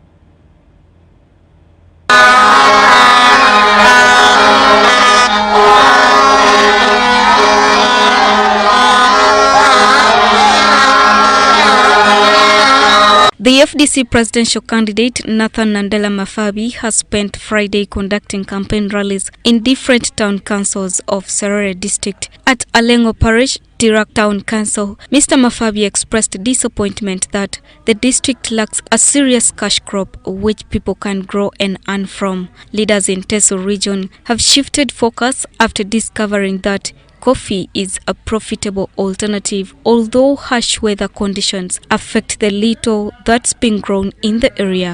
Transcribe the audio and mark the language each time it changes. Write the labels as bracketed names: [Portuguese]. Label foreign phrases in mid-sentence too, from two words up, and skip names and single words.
[English] The FDC presidential candidate Nathan Nandala Mafabi has spent Friday conducting campaign rallies in different town councils of Serere district. At Alengo Parish, Tirak Town Council, Mr. Mafabi expressed disappointment that the district lacks a serious cash crop which people can grow and earn from. Leaders in Teso region have shifted focus after discovering that coffee is a profitable alternative, although harsh weather conditions affect the little that's been grown in the area.